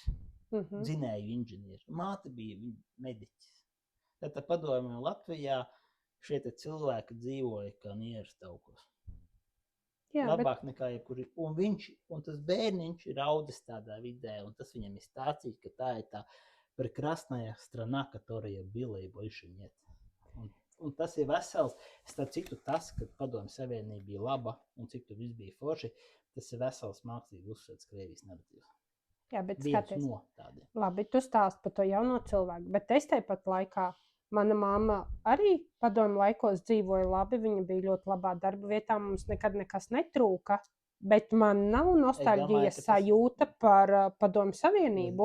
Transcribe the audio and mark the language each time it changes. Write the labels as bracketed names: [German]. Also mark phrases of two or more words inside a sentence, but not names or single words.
[Latvian] Dzinēju inženieri. Māte bija mediķis. Tad padomju Latvijā šie cilvēki dzīvoja kā nieras taukos. Labāk nekā jebkuri. Un tas bērniņš ir audzis tādā vidē, un tas viņam ir stācīt, ka tā ir tā [Russian] прекрасная страна, которая была и больше нет. [Latvian] Un tas ir vesels, starp citu tas, ka Padomju Savienība bija laba un cik tur viss bija forši, tas ir vesels mākslīgi uzsvērts Krievijas naratīvs. Jā, bet skaties, labi, tu stāst par to jauno cilvēku, bet es tāpat laikā, mana mamma arī padomju laikos dzīvoja labi, viņa bija ļoti labā darba vietā, mums nekad nekas netrūka, bet man nav nostalģijas sajūta par Padomju Savienību.